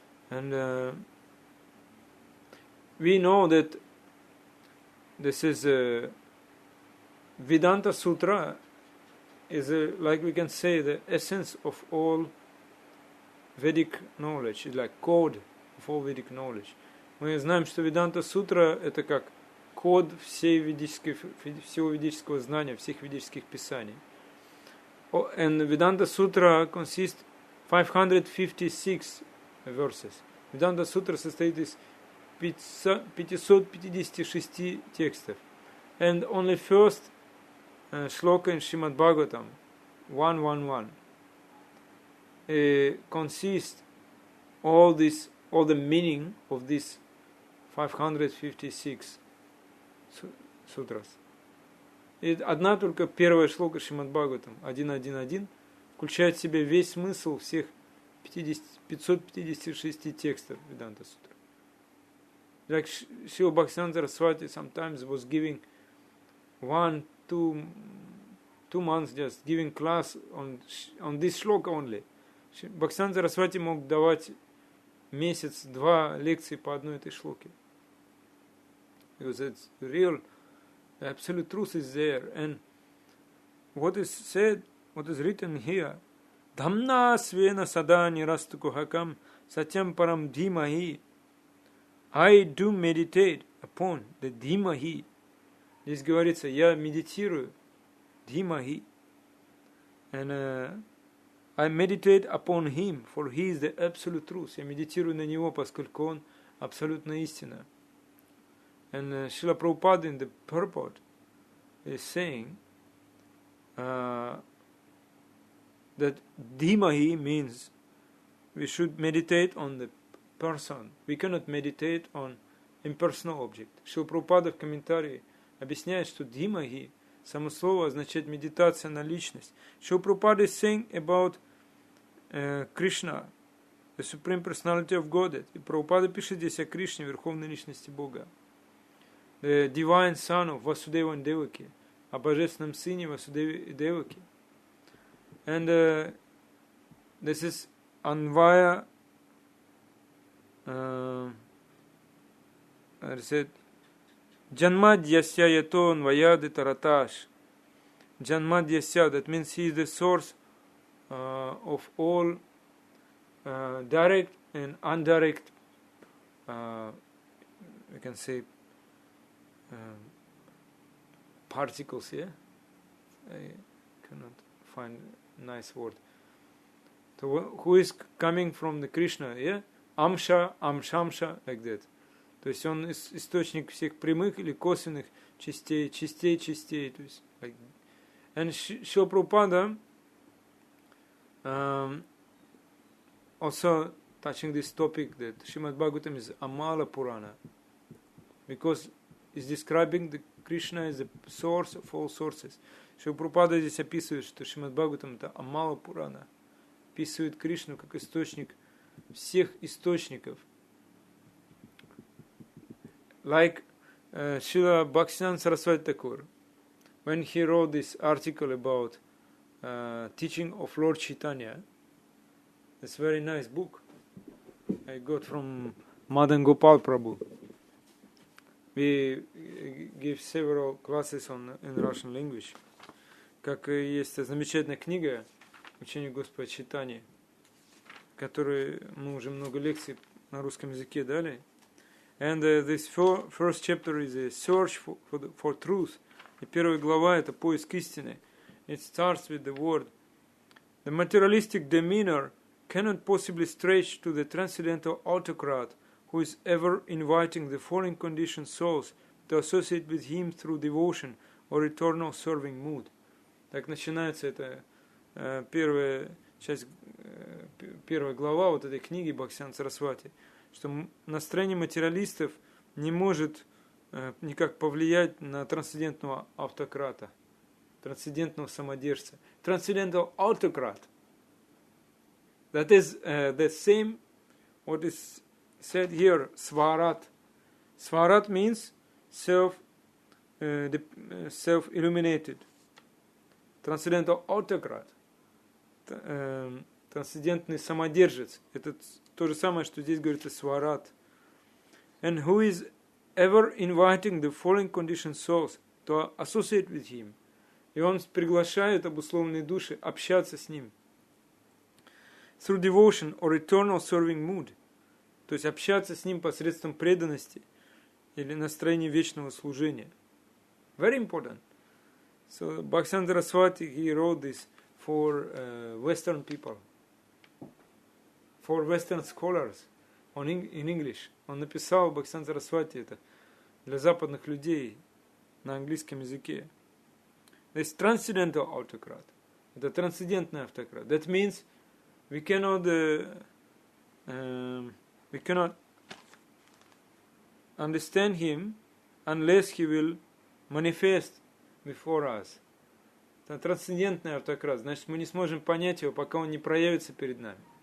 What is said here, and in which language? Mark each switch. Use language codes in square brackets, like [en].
[en] And we know that this is Vedanta Sutra is like we can say the essence of all Vedic knowledge, it's like code of all Vedic knowledge. [ru] Мы знаем, что Веданта Сутра это как код всего ведического знания, всех ведических писаний. [en] And Vedanta Sutra consists 556 verses. [ru] Веданта Сутра состоит из 556 текстов. [en] And only first shloka in Srimad Bhagavatam, 111, consists all the meaning of these 556 sutras. [ru] И одна только первая шлока Шримад Бхагаватам, 1.1.1, включает в себя весь смысл всех 556 текстов Веданта Сутры. [en] Like Srila Bhaktivinoda Saraswati sometimes was giving 2 months just giving class on this shloka only. [ru] Бхактисиданта Сарасвати мог давать месяц-два лекции по одной этой шлоке. [en] Because it's real, the absolute truth is there. And what is said, what is written here, [sa] Dhamna svena sada nirastukuhakam satyam param dhimahi. [en] I do meditate upon the dhimahi. [ru] Здесь говорится, я медитирую dhimahi. [en] And I meditate upon him, for he is the absolute truth. [ru] Я медитирую на него, поскольку он абсолютная истина. [en] And Srila Prabhupada in the purport is saying that dhimahi means we should meditate on the person. We cannot meditate on impersonal object. [ru] Srila Prabhupada в комментарии объясняет, что dhimahi, само слово означает медитация на личность. [en] Srila Prabhupada is saying about Krishna, the Supreme Personality of Godhead. [ru] И Прабхупада пишет здесь о Кришне, Верховной Личности Бога. [en] The Divine Son of Vasudeva and Devaki, [ru] о Божественном Сыне Васудеве и Деваки. [en] And this is Anvaya, I said, [sa] Janmadhyasya yato anvayadi taratash. [en] Janmadhyasya, that means he is the source of all direct and indirect, we can say, particles here. I cannot find a nice word. So who is coming from the Krishna? Yeah? Amsha, Amshamsha, like that. [ru] То есть он источник всех прямых или косвенных частей. То есть, [en] like, and Srila Prabhupada also touching this topic that Srimad Bhagavatam is Amala Purana, because it's describing the Krishna as the source of all sources. [ru] Srila Prabhupada здесь описывает, что Шримад Бхагаватам это Амала Пурана, описывает Кришну как источник всех источников. [en] Like Srila Bhaktivinoda Saraswati Thakur, when he wrote this article about teaching of Lord Chaitanya, it's a very nice book I got from Madan Gopal Prabhu. We give several classes in Russian language. [ru] Как есть замечательная книга «Учение Господа Чайтаньи», которую мы уже много лекций на русском языке дали. [en] And this first chapter is a search for truth. [ru] И первая глава это поиск истины. [en] It starts with the word. The materialistic demeanor cannot possibly stretch to the transcendental autocrat who is ever inviting the fallen conditioned souls to associate with him through devotion or eternal serving mood. [ru] Так начинается эта первая часть, первая глава вот этой книги Бхактисиданта Сарасвати, что настроение материалистов не может никак повлиять на трансцендентного автократа, трансцендентного самодержца. [en] Transcendental autocrat. That is the same what is said here, Svarat. Svarat means self-illuminated. Transcendental autocrat. [ru] Трансцендентный самодержец. Это то же самое, что здесь говорится Сварат. [en] And who is ever inviting the fallen conditioned souls to associate with him. [ru] И он приглашает обусловленные души общаться с ним. [en] Through devotion or eternal serving mood. [ru] То есть общаться с ним посредством преданности или настроения вечного служения. [en] Very important. So Bhaktivinoda Saraswati, he wrote this for Western people, for Western scholars in English. [ru] Он написал Бхактивinoda Saraswati это для западных людей на английском языке. [en] This transcendental autocrat. [ru] Это трансцендентный автократ. [en] That means we cannot understand him unless he will manifest before us. [ru] Это трансцендентный автократ. Значит, мы не сможем понять его, пока он не проявится перед нами.